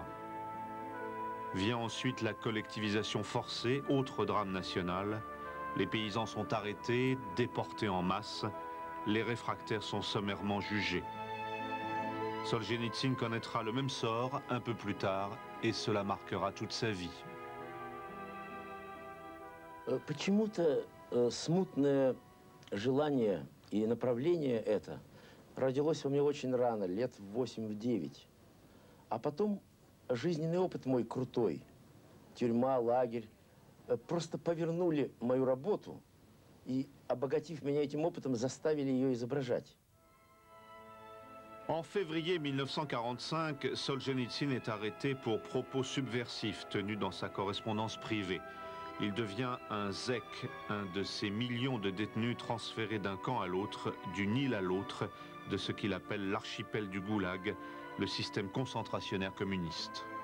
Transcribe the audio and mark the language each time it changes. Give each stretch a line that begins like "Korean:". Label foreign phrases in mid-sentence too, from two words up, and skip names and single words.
French: Vient ensuite la collectivisation forcée, autre drame national. Les paysans sont arrêtés, déportés en masse. Les réfractaires sont sommairement jugés. Solzhenitsyn connaîtra le même sort un peu plus tard, et cela marquera toute sa vie.
Russian: Почему-то смутное желание и направление это родилось у меня очень рано, лет в 8-9. А потом жизненный опыт мой крутой, тюрьма, лагерь, просто повернули мою работу и, обогатив меня этим опытом, заставили ее изображать.
French: En février 1945, Solzhenitsyn est arrêté pour propos subversifs tenus dans sa correspondance privée. Il devient un zèk, un de ces millions de détenus transférés d'un camp à l'autre, d'une île à l'autre, de ce qu'il appelle l'archipel du Goulag, le système concentrationnaire communiste.